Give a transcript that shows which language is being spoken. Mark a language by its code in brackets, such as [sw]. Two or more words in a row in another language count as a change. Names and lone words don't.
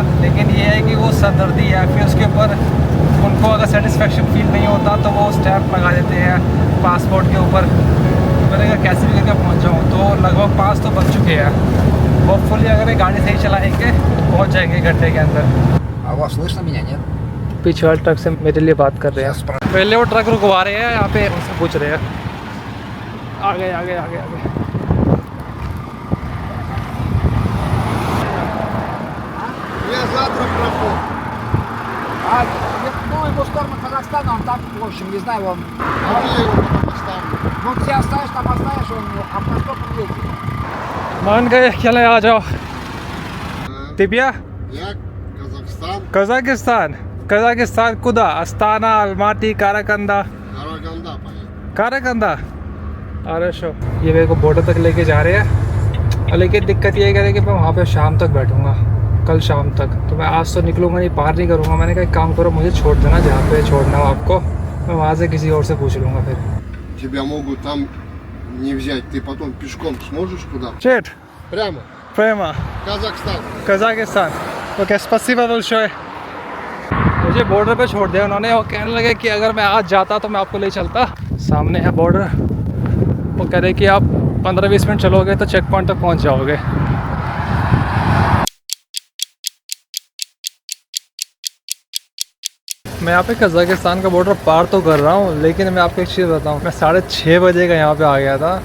[hi] लेकिन ये है कि वो सरदर्दी है, फिर उसके ऊपर उनको अगर [en] satisfaction feel [hi] नहीं होता तो वो स्टैम्प लगा देते हैं पासपोर्ट के ऊपर। मैंने कहा कैसे भी करके पहुँच जाऊँ, तो लगभग 5 तो बज चुके हैं। होपफुली अगर ये गाड़ी सही चलाएंगे पहुँच जाएंगे घंटे के अंदर। [ru] А вас слышно меня, нет? [hi] पीछे वाले ट्रक से मेरे लिए बात कर रहे [ru] Сейчас [hi] हैं। पहले वो ट्रक रुकवा रहे हैं यहाँ पे, उनसे पूछ रहे हैं। आगे आगे आगे आगे। [ru] Я завтра пропал. Ну, его в сторону Казахстана, он там, в общем, не знаю, он... А где его потом оставлю? Ну, где оставишь, там оставишь, он автостопом ездит. [hi] मान गए, चले आ जाओ। तिबिया [ru] Я Казахстан, Казахстан, Казахстан куда, Астана, Алматы, Караганда, Караганда поехал. काराकंदा। [hi] अरे शो, ये मेरे को बॉर्डर तक लेके जा रहे हैं, लेकिन दिक्कत ये है कि मैं वहाँ पे शाम तक बैठूंगा, कल शाम तक। तो मैं आज तो निकलूंगा नहीं, पार नहीं करूँगा। मैंने कहा एक काम करो, मुझे छोड़ देना जहाँ पे छोड़ना हो आपको, मैं वहाँ से किसी और से पूछ लूँगा फिर। [ru] Тебя могут там не взять. Ты потом пешком сможешь туда? चेट Прямо. प्रेमा Казахстан. [hi] कजाकिस्तान। ओके, [ru] спасибо большой. [hi] मुझे बॉर्डर पे छोड़ दिया उन्होंने। वो कहने लगे कि अगर मैं आज जाता तो मैं आपको ले चलता। सामने है बॉर्डर। वो कह रहे कि आप 15-20 मिनट चलोगे तो [en] check point [hi] तक पहुंच जाओगे। मैं यहाँ पे कजाकिस्तान का बॉर्डर पार तो कर रहा हूँ, लेकिन मैं आपको एक चीज़ बताऊँ, मैं 6:30 बजे का यहाँ पे आ गया था।